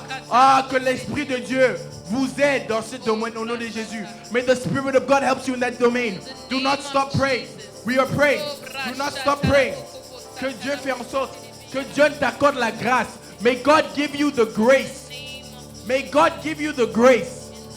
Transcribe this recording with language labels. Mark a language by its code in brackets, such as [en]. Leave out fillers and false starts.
[fr] Ah, que l'Esprit de Dieu vous aide dans ce domaine au nom de Jésus. [en] May the Spirit of God help you in that domain. Do not stop praying. We are praying. Do not stop praying. [fr] Que Dieu fait en sorte que Dieu t'accorde la grâce. [en] May God give you the grace. May God give you the grace.